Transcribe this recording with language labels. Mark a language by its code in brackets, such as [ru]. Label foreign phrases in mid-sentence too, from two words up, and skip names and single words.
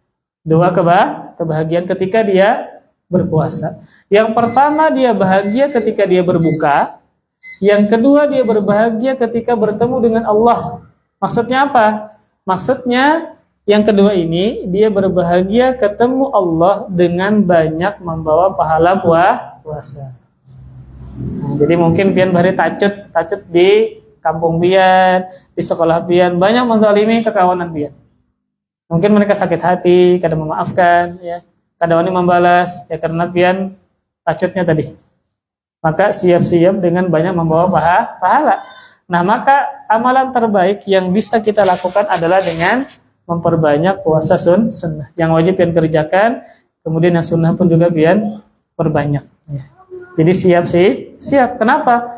[id] Kebahagiaan ketika dia berpuasa. Yang pertama, dia bahagia ketika dia berbuka. Yang kedua, dia berbahagia ketika bertemu dengan Allah. Maksudnya apa? Maksudnya yang kedua ini, dia berbahagia ketemu Allah dengan banyak membawa pahala puasa. [bjn] Nah, jadi mungkin pian bari tacut di kampung pian, di sekolah pian, banyak menzalimi kekawanan pian. Mungkin mereka sakit hati, kadang memaafkan, ya, kadang wani membalas, ya karena pian tacutnya tadi. [id] Maka siap-siap dengan banyak membawa pahala. Nah, maka amalan terbaik yang bisa kita lakukan adalah dengan memperbanyak puasa sunnah. [bjn] Yang wajib pian kerjakan, kemudian yang sunnah pun juga pian perbanyak. [id] Ya. Jadi siap. Kenapa?